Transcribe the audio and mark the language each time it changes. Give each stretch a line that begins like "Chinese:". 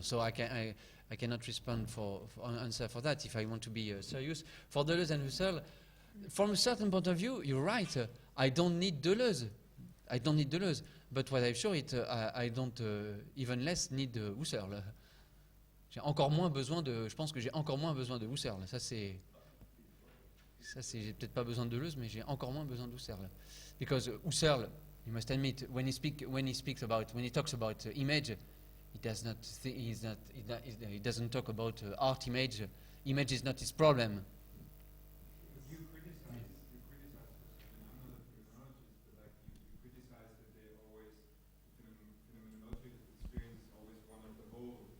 English: So I cannot respond for answer for that if I want to be serious. For Deleuze and Husserl, from a certain point of view, you're right. I don't need Deleuze. But what I'm sure, I don't even less need Husserl.
French: J'ai encore moins besoin de. Je pense que j'ai encore moins besoin de Husserl. Ça c'est. J'ai peut-être pas besoin de Deleuze, mais j'ai encore moins besoin de Husserl.
English: Because Husserl, you must admit, when he talks about image, he doesn't talk about art image. Image is not his problem. You criticize Husserl, and I'm not a phenomenologist, but like you criticize that they always phenomenology experience is always one of the whole.